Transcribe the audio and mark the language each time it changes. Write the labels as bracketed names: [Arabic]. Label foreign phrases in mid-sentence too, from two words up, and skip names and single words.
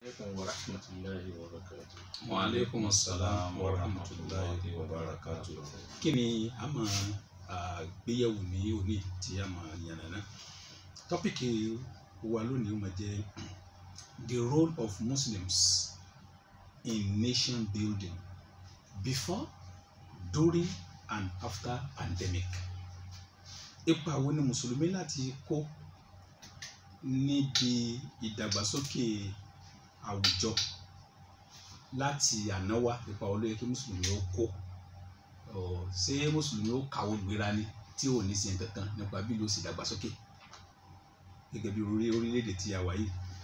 [Arabic] عليكم ورحمة الله وبركاته. وعليكم السلام ورحمة الله وبركاته. [Yoruba] Kí ni a máa gbéyẹ̀wò ní òní tí a máa yànnàná? Tọ́pìkì wa lónìí ó máa jẹ́ [English] the role of Muslims in nation building before, during and after pandemic. [Yoruba] Ipa wo ni Mùsùlùmí láti kó níbi ìdàgbàsókè àwùjọ láti àná wá? Ipa wo ló yẹ kí Mùsùlùmí ó kó? Ṣé Mùsùlùmí ó kàwé gbéra ni tí ò ní sin kankan nípa bí ló sì dàgbàsókè gẹ́gẹ́ bí orílẹ̀-èdè tí a wà yìí?